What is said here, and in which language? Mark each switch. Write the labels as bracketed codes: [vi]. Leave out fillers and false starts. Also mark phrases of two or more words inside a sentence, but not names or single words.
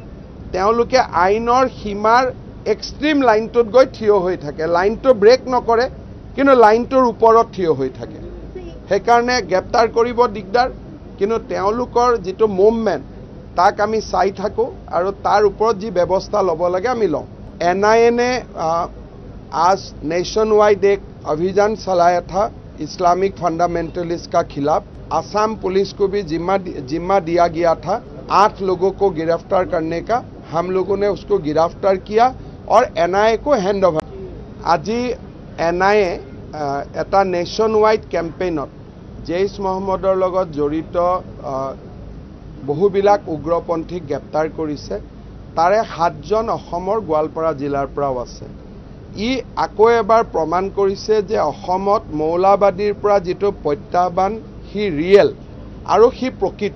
[as] তেওঁলোকে আইনৰ সীমাৰ এক্সট্ৰিম লাইনটোত গৈ থিয় হৈ থাকে। লাইনটো ব্ৰেক নকৰে কিন্তু লাইনটোৰ ওপৰত থিয় হৈ থাকে। সেইকাৰণে গ্ৰেপ্তাৰ কৰিব দিগদাৰ, কিন্তু তেওঁলোকৰ যিটো মুভমেণ্ট তাক আমি চাই থাকোঁ আৰু তাৰ ওপৰত যি ব্যৱস্থা ল'ব লাগে আমি লওঁ। [hi] NIA ने आज [en] nation wide [hi] एक अभियान चलाया था इस्लामिक फंडामेंटलिस्ट का खिलाफ। आसाम पुलिस को भी जिम्मा दिया गया था 8 लोगों को गिरफ्तार करने का। हम लोगों ने उसको गिरफ्तार किया और NIA को [en] hand over. [as] आज NIA এটা [en] nation wide [as] কেম্পেইনত জৈশ মহম্মদৰ লগত জড়িত বহুবিলাক উগ্ৰপন্থীক গ্ৰেপ্তাৰ কৰিছে। তাৰে 7 জন অসমৰ গোৱালপাৰা জিলাৰ পৰাও আছে। ই আকৌ এবাৰ প্ৰমাণ কৰিছে যে অসমত মৌলবাদীৰ পৰা যিটো প্ৰত্যাহ্বান সি ৰিয়েল আৰু সি প্ৰকৃত।